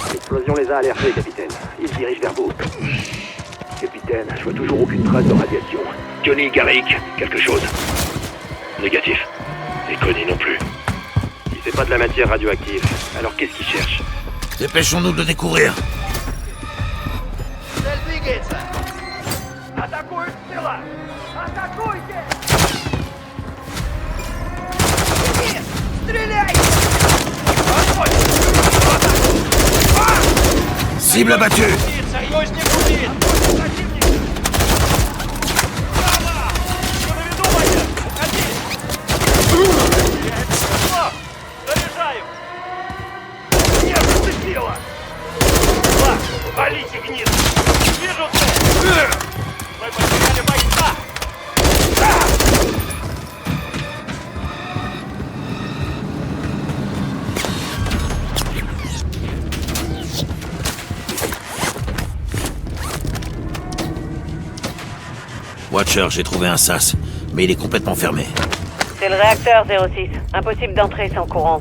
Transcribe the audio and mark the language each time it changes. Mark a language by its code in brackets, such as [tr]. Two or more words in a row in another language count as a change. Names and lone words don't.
[fr] L'explosion les a alertés, capitaine. Ils se dirigent vers vous. Capitaine, je vois toujours aucune trace de radiation. Johnny, Garrick, quelque chose? Négatif. Et Connie non plus. C'est pas de la matière radioactive. Alors qu'est-ce qu'ils cherchent? Dépêchons-nous de le découvrir. [ru] Цель двигается! Атакуют с тыла! Атакуйте! Стреляй! [fr] Cible abattue. [ru] Союзник убит! Противник! Право! Что на виду, Ваня? Уходи! Заряжаю! Нет, зацепило! Ладно, валите, гнида! Вижу цель! Мы потеряли бойца! [fr] Watcher, j'ai trouvé un sas, mais il est complètement fermé. C'est le réacteur 06. Impossible d'entrer sans courant.